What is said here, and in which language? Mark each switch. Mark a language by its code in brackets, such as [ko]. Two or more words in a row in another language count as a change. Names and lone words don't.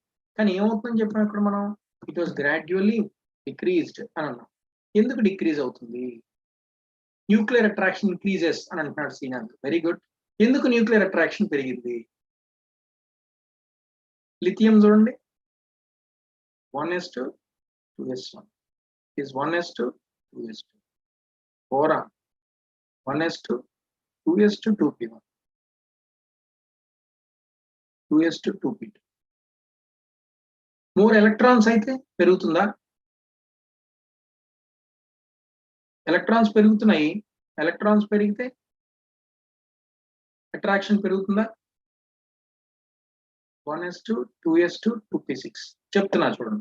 [te] కానీ ఏమవుతుందని చెప్పిన ఇక్కడ మనం, [en] it was gradually decreased [te] అని అన్నాం. ఎందుకు డిక్రీజ్ అవుతుంది? [en] nuclear attraction increases [te] అని అంటున్నాడు శ్రీనాథ్. [en] very good. [te] ఎందుకు [en] nuclear attraction [te] పెరిగింది? లిథియం చూడండి, [en] 1s2 2s1 is 1s2 2s2. boron 1s2 2s2 2p1 2s2 2p2. more electrons [te] అయితే పెరుగుతుందా? ఎలక్ట్రాన్స్ పెరుగుతున్నాయి. ఎలక్ట్రాన్స్ పెరిగితే అట్రాక్షన్ పెరుగుతుందా? 1s2 2s2 2p6 చెప్తున్నా చూడండి.